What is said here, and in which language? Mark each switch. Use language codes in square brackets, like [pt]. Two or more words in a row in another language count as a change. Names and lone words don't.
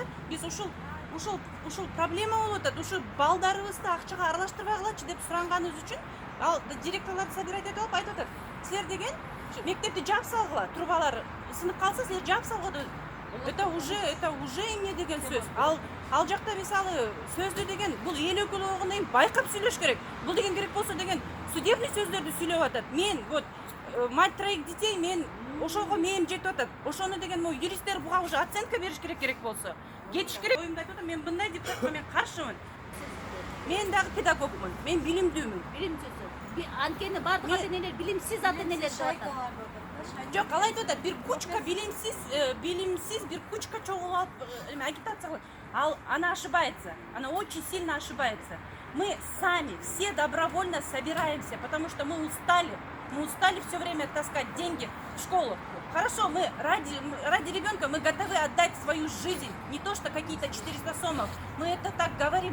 [ky] Биз ушул проблема болуп атат. Ушу балдарыбызды акчага аралаштырбай калачы деп суранганыбыз үчүн ал директорлорду собирать этип алып айтып атат. Силер деген мектепти жаап салгыла, трубалар сынып калса, силер жаап салгыла. [ru] Это уже [ky] эмне деген сөз. Ал жакта мисалы сөздү деген бул эл өкүлү болгондон кийин байкап сүйлөш керек. Бул деген керек болсо деген судебный сөздөрдү сүйлөп атат. [ru] Мен вот мать троих детей, [ky] мен ошого мээм жетип атат. Ошону деген юристтер буга [ru] уже оценка [ky] бериш керек болсо. Кетиш керек. Оюмду айтып атам, мен мындай депутатка мен каршымын. Мен дагы педагогмун. Мен билимдүүмүн. Билимсиз. Анткени бардык ата-энелер билимсиз ата-энелер деп атат. Жок, ал айтып атат, бир кучка билимсиз бир кучка чогулуп алып агитация кылат. [ru] Она ошибается. Она очень сильно ошибается. Мы сами все добровольно собираемся, потому что мы устали. Мы устали все время таскать деньги в школу. Хорошо, мы ради ребенка мы готовы отдать свою жизнь. Не то, что какие-то 400 сомов. Мы это так говорим.